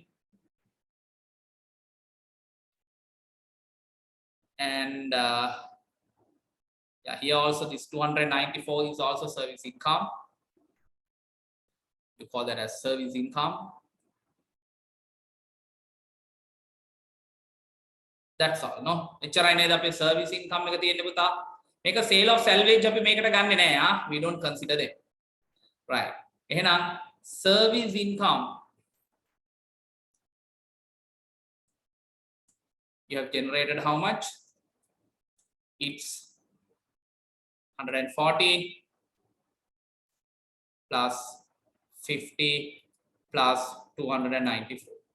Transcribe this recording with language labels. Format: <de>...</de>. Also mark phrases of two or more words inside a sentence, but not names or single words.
<en>And yeah, here also this 294 is also service income. You call that as service income. That's all, no?</en> <si>එච්චරයි නේද අපේ</si> <en>service income</en> <si>එක තියෙන්නේ පුතා. මේක</si> <en>sale of salvage</en> <si>අපි මේකට ගන්නෙ නෑ ආ.</si> <en>We don't consider that. Right. එහෙනම් service income you have generated how much? It's 140 plus 50 plus 294.</en>